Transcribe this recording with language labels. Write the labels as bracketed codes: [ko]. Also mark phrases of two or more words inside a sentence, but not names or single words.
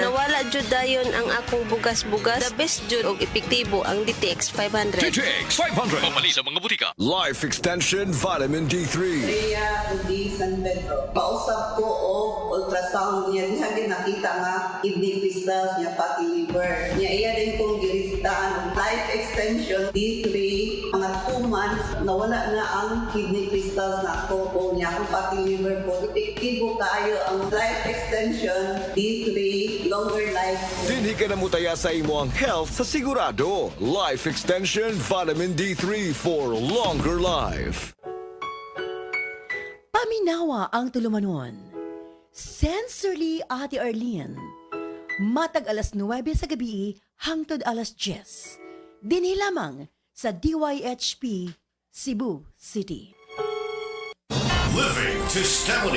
[ceb] Nawala jud dayon ang akong bugas-bugas. [en] The best [ceb] jud og epektibo ang DTX 500. DJX 500 mapalit sa mga botika. Life Extension Vitamin D3. Rhea Udi San Pedro. Pausap ko o ultrasound niya. Diha din nakita nga [en] kidney crystals [ceb] niya, [en] fatty liver. [ceb] Niya iya din kong giristaan. Life Extension D3. Mga 2 months, nawala na ang [en] kidney crystals [ceb] na ako po niya. Ang [en] fatty liver [ceb] po. Epektibo kayo ang Life Extension D3. [en] Longer life. [ceb] Dinhi ka na mutaya sa imo ang health sa sigurado. [en] Life Extension Vitamin D3 for longer life. [ceb] Paminawa ang tulumanon. Sensorily Ate Arlene. Matag alas 9 sa gabi hangtod alas 10. Dinhi lamang sa DYHP Cebu City. [en] Living testimony.